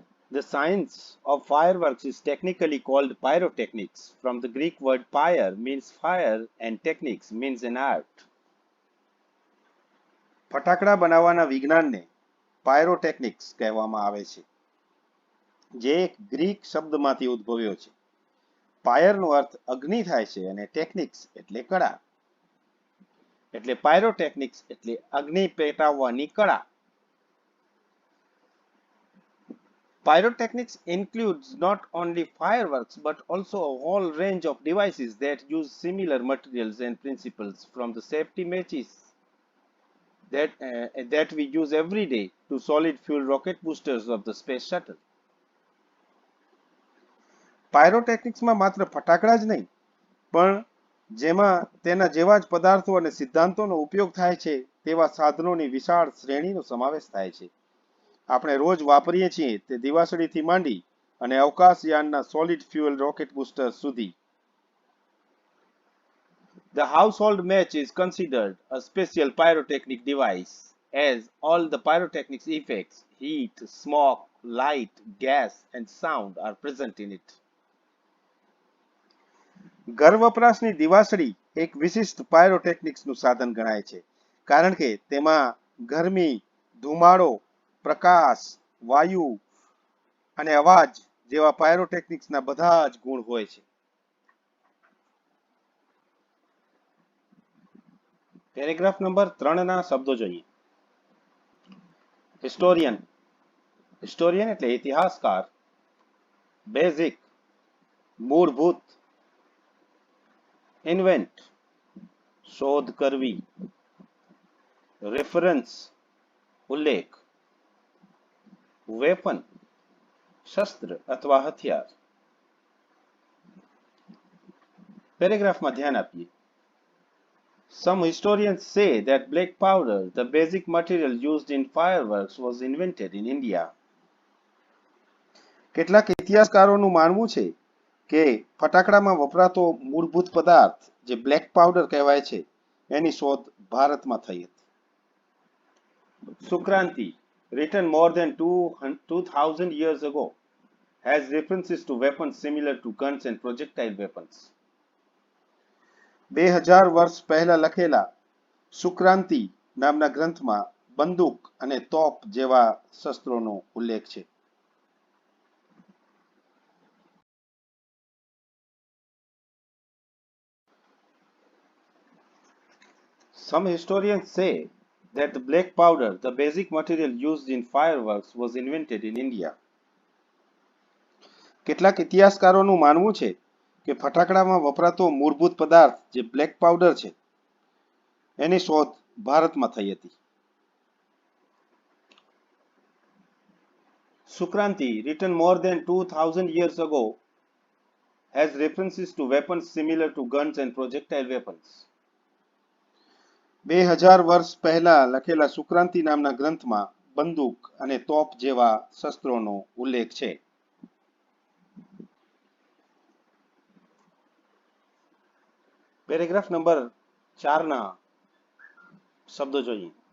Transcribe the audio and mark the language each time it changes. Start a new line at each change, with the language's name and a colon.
English: The science of fireworks is technically called pyrotechnics. From the Greek word pyre means fire and techniques means an art.
Gujarati: ફટાકડા બનાવવાના વિજ્ઞાનને pyrotechnics કહેવામાં આવે છે, જે એક ગ્રીક શબ્દમાંથી ઉદ્ભવ્યો છે. પાયરનો અર્થ અગ્નિ થાય છે અને ટેકનિક્સ એટલે કળા. એટલે પાયરોટેકનિક્સ એટલે અગ્નિ પેટાવવાની કળા.
English: Pyrotechnics includes not only fireworks but also a whole range of devices that use similar materials and principles, from the safety matches that we use every day to solid fuel rocket boosters of the space shuttle.
Gujarati: પાયરોટેકનિક્સમાં માત્ર ફટાકડા જ નહીં, પણ જેમાં તેના જેવા જ પદાર્થો અને સિદ્ધાંતોનો ઉપયોગ થાય છે તેવા સાધનોની વિશાળ શ્રેણીનો સમાવેશ થાય છે. આપણે રોજ વાપરીએ છીએ તે દિવાસળીથી માંડી અને અવકાશયાનના સોલિડ ફ્યુઅલ રોકેટ બૂસ્ટર્સ સુધી.
English: The household match is considered a special pyrotechnic device, as all the pyrotechnics effects, heat, smoke, light, gas and sound are present in it.
Gujarati: ઘર વપરાશની દિવાસળી એક વિશિષ્ટ પાયરોટેકનિક્સનું સાધન ગણાય છે, કારણ કે તેમાં ગરમી, ધુમાડો, પ્રકાશ, વાયુ અને અવાજ જેવા પાયરોટેકનિક્સના બધા જ ગુણ હોય છે. પેરેગ્રાફ નંબર 3 ના શબ્દો જોઈએ. હિસ્ટોરિયન. હિસ્ટોરિયન એટલે ઇતિહાસકાર. બેઝિક મૂળભૂત. ઇન્વેન્ટ શોધ કરવી. રેફરન્સ ઉલ્લેખ. વેપન શસ્ત્ર અથવા હથિયાર. પેરેગ્રાફમાં ધ્યાન આપીએ.
English: Some historians say that black powder, the basic material used in fireworks, was invented in India.
Gujarati: કેટલાક ઇતિહાસકારોનું માનવું છે કે ફટાકડામાં વપરાતો મૂળભૂત પદાર્થ જે બ્લેક પાવડર કહેવાય છે એની શોધ ભારતમાં થઈ હતી.
English: Sukraniti, written more than 2000 years ago, has references to weapons similar to guns and projectile weapons.
Gujarati: 2000 વર્ષ પહેલા લખેલા સુક્રાંતિ નામના ગ્રંથમાં બંદૂક અને તોપ જેવા શસ્ત્રોનો ઉલ્લેખ છે.
English: Some historians say that the black powder, the basic material used in fireworks, was invented in India.
Gujarati: કેટલાક ઇતિહાસકારોનું માનવું છે કે ફટાકડામાં વપરાતો મૂળભૂત પદાર્થ જે બ્લેક પાવડર છે એની શોધ ભારતમાં થઈ હતી.
English: Sukranti, written more than 2000 years ago, has references to weapons similar to guns and projectile weapons.
Gujarati: 2000 વર્ષ પહેલા લખેલા સુક્રાંતિ નામના ગ્રંથમાં બંદૂક અને તોપ જેવા શસ્ત્રોનો ઉલ્લેખ છે. પેરેગ્રાફ નંબર 4 ના શબ્દો જોઈએ.